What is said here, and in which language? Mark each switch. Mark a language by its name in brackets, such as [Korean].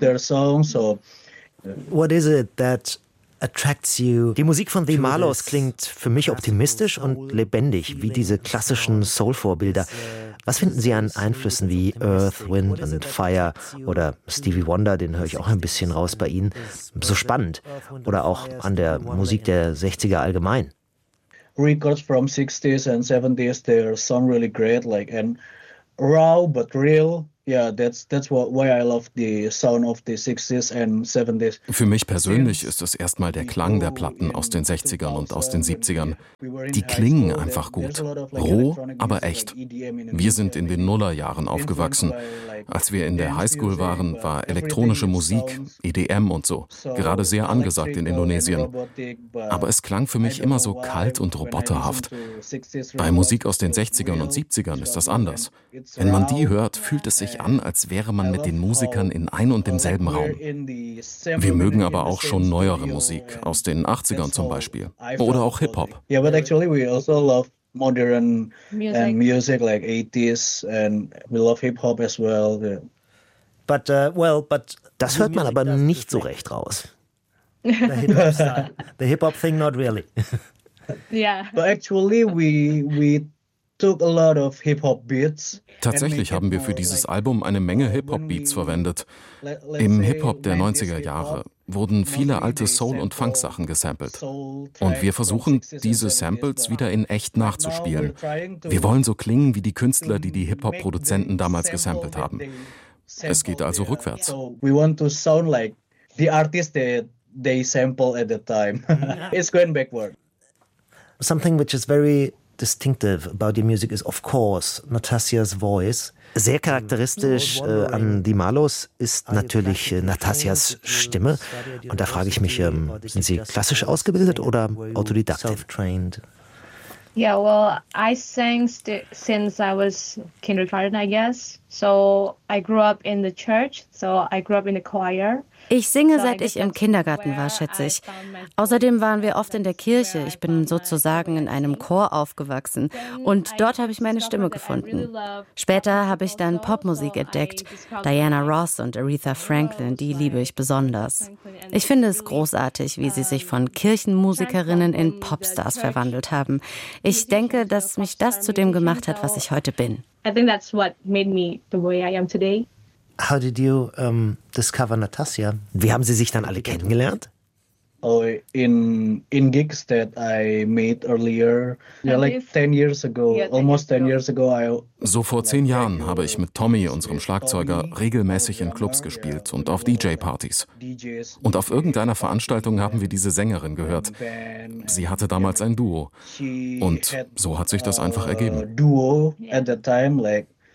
[English] What is it that attracts you? [German] Die Musik von The Marlows klingt für mich optimistisch und lebendig, wie diese klassischen Soul-Vorbilder. Was finden Sie an Einflüssen wie Earth, Wind and Fire oder Stevie Wonder, den höre ich auch ein bisschen raus bei Ihnen, so spannend? Oder auch an der Musik der 60er allgemein? [English] Records from 60s and 70s, they sound really great, like and raw but real. Yeah, that's why I love the sound of the 60s and 70s. [German] Für mich persönlich ist es erstmal der Klang der Platten aus den 60ern und aus den 70ern. Die klingen einfach gut. Roh, aber echt. Wir sind in den Nullerjahren aufgewachsen. Als wir in der Highschool waren, war elektronische Musik, EDM und so, gerade sehr angesagt in Indonesien. Aber es klang für mich immer so kalt und roboterhaft. Bei Musik aus den 60ern und 70ern ist das anders. Wenn man die hört, fühlt es sich an, als wäre man mit den Musikern in ein und demselben Raum. Wir mögen aber auch schon neuere Musik, aus den 80ern zum Beispiel, oder auch Hip-Hop. [English] Ja, aber actually we also love modern and music like 80s and we love Hip-Hop as well. [German] But das hört man aber nicht so recht raus. [English] The Hip-Hop thing not really. Yeah. But actually we took a lot of hip-hop beats. [German] Tatsächlich haben wir für dieses Album eine Menge Hip-Hop-Beats verwendet. Im Hip-Hop der 90er Jahre wurden viele alte Soul- und Funk-Sachen gesampelt. Und wir versuchen, diese Samples wieder in echt nachzuspielen. Wir wollen so klingen wie die Künstler, die die Hip-Hop-Produzenten damals gesampelt haben. Es geht also rückwärts. [English] We want to sound like the artists that they sample at the time. It's going backward. Something which is very distinctive about your music is, of course, Natasjas voice. [German] Sehr charakteristisch an The Marlows ist natürlich Natasjas Stimme. Und da frage ich mich, sind Sie klassisch ausgebildet oder autodidaktisch? [English] Yeah, well, I sang since I was kindergarten, I guess. So I grew up in the church, so I grew up in the choir. [German] Ich singe, seit ich im Kindergarten war, schätze ich. Außerdem waren wir oft in der Kirche. Ich bin sozusagen in einem Chor aufgewachsen. Und dort habe ich meine Stimme gefunden. Später habe ich dann Popmusik entdeckt. Diana Ross und Aretha Franklin, die liebe ich besonders. Ich finde es großartig, wie sie sich von Kirchenmusikerinnen in Popstars verwandelt haben. Ich denke, dass mich das zu dem gemacht hat, was ich heute bin. [English] I think that's what made me the way I am today. How did you discover Natasha? [German] Wie haben Sie sich dann alle kennengelernt? [English] Oh, in gigs that I made earlier, yeah, like 10 years ago, yeah, almost 10 years ago. [German] So vor 10 Jahren habe ich mit Tommy, unserem Schlagzeuger, regelmäßig in Clubs gespielt und auf DJ-Partys. Und auf irgendeiner Veranstaltung haben wir diese Sängerin gehört. Sie hatte damals ein Duo. Und so hat sich das einfach ergeben. [English] Duo at the time, like.